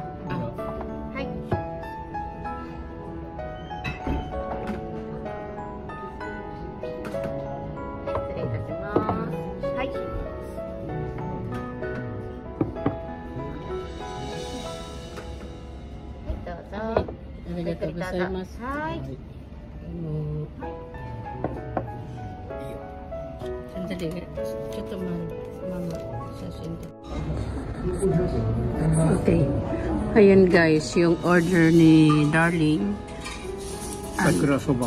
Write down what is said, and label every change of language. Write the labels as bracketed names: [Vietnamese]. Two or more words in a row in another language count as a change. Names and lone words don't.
[Japanese] はい。失礼いたします。はい。ありがとうございます。 [Filipino] はい。Sandali, ito mama, okay. Ayan guys, yung order ni Darling. [Japanese] Sakura soba.